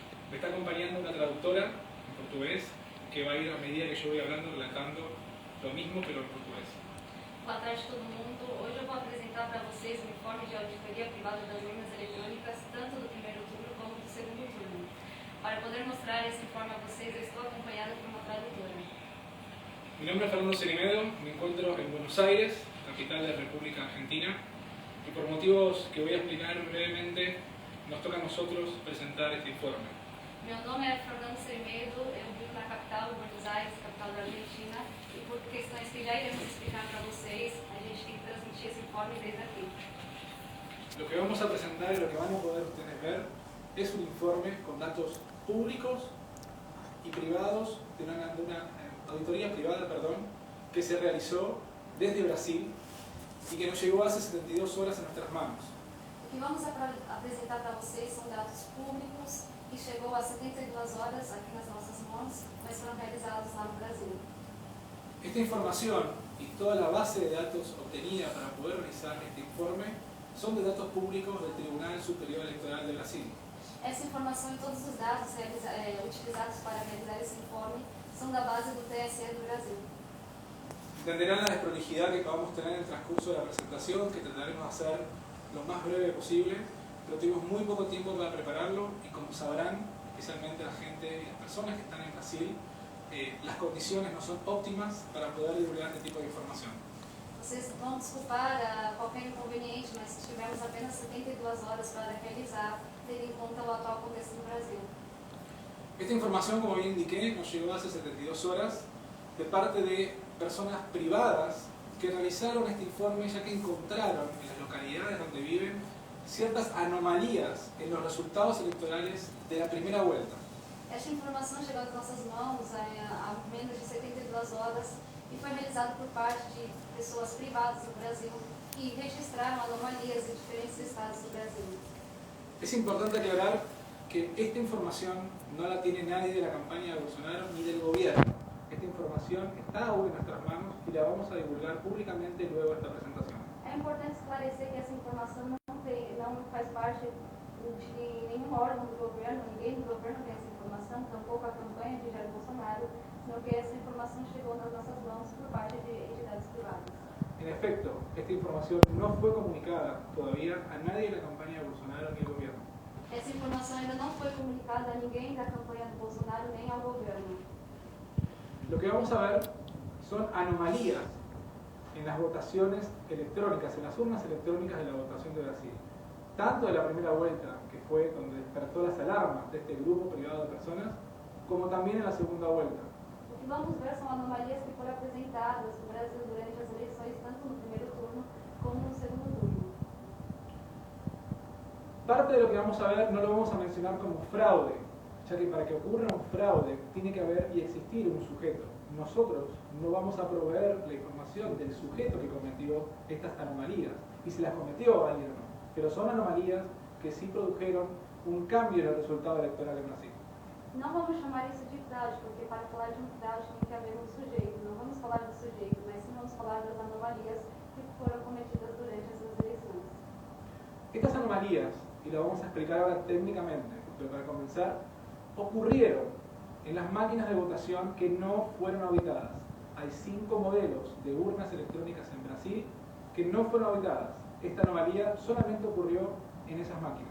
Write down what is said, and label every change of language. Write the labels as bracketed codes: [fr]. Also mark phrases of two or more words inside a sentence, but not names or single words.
[es] Me está acompañando una traductora en portugués que va a ir a medida que yo voy hablando, relatando lo mismo pero en portugués. [pt] Boa tarde a todo mundo. Hoje eu vou apresentar para vocês o informe de auditoria privada das urnas eletrônicas, tanto do primeiro turno como do segundo turno. Para poder mostrar esse informe a vocês, eu estou acompanhada por uma tradutora. [es] Mi nombre es Fernando Cerimedo, me encuentro en Buenos Aires, capital de la República Argentina, y por motivos que voy a explicar brevemente, nos toca a nosotros presentar este informe. [pt] Meu nome é Fernando Cerimedo, eu vivo na capital, Buenos Aires, capital da Argentina, e por questões que já iremos explicar para vocês, a gente tem que transmitir esse informe desde aqui. [es] Lo que vamos a presentar y lo que van a poder ustedes ver es un informe con datos públicos y privados de una auditoría privada, que se realizó desde Brasil y que nos llegó hace 72 horas a nuestras manos. [pt] O que vamos apresentar para vocês são dados públicos que chegou a 72 horas aqui nas nossas mãos, mas foram realizados lá no Brasil. [es] Esta información y toda la base de datos obtenida para poder realizar este informe son de datos públicos del Tribunal Superior Electoral de Brasil. [pt] Essa informação e todos os dados utilizados para realizar esse informe são da base do TSE do Brasil. [es] Entenderán la desprolijidad que acabamos de tener en el transcurso de la presentación, que trataremos de hacer lo más breve posible, pero tuvimos muy poco tiempo para prepararlo y como sabrán, especialmente la gente y las personas que están en Brasil, las condiciones no son óptimas para poder divulgar este tipo de información. [pt] Vocês vão desculpar qualquer inconveniente, mas tivemos apenas 72 horas para realizar, tendo em conta o atual contexto do Brasil. [es] Esta información, como bien indiqué, nos llegó hace 72 horas de parte de personas privadas que realizaron este informe ya que encontraron en las localidades donde viven ciertas anomalías en los resultados electorales de la primera vuelta. [pt] Esta informação chegou às nossas mãos há menos de 72 horas e foi realizado por parte de pessoas privadas do Brasil que registraram anomalias em diferentes estados do Brasil. [es] Es importante aclarar que esta información no la tiene nadie de la campaña de Bolsonaro ni del gobierno. Esta información está aún en nuestras manos y la vamos a divulgar públicamente luego de esta presentación. [pt] É importante esclarecer que essa informação não faz parte de nenhum órgão do governo, ninguém do governo tem essa informação, tampouco a campanha de Jair Bolsonaro, [es] sino que [pt] essa informação chegou nas nossas mãos por parte de entidades privadas. [es] En efecto, esta información no fue comunicada todavía a nadie de la campaña de Bolsonaro ni al gobierno. [pt] Essa informação ainda não foi comunicada a ninguém da campanha do Bolsonaro nem ao governo. [es] Lo que vamos a ver son anomalías en las votaciones electrónicas, en las urnas electrónicas de la votación de Brasil. Tanto de la primera vuelta, que fue donde despertó las alarmas de este grupo privado de personas, como también en la segunda vuelta. [pt] O que vamos ver são anomalias que foram apresentadas no Brasil durante as eleições, tanto no primeiro turno como no segundo turno. [es] Parte de lo que vamos a ver no lo vamos a mencionar como fraude, ya que para que ocurra un fraude tiene que haber y existir un sujeto. Nosotros no vamos a proveer la información del sujeto que cometió estas anomalías, y si las cometió alguien o no. Pero son anomalías que sí produjeron un cambio en el resultado electoral en Brasil. [pt] Não vamos chamar isso de fraude, porque para falar de um fraude tem que haver um sujeito. Não vamos falar do sujeito, mas sim vamos falar das anomalias que foram cometidas durante essas eleições. [es] Estas anomalías, y lo vamos a explicar ahora técnicamente, pero para comenzar, ocurrieron en las máquinas de votación que no fueron auditadas. Hay 5 modelos de urnas electrónicas en Brasil que no fueron auditadas. Esta anomalía solamente ocurrió en esas máquinas.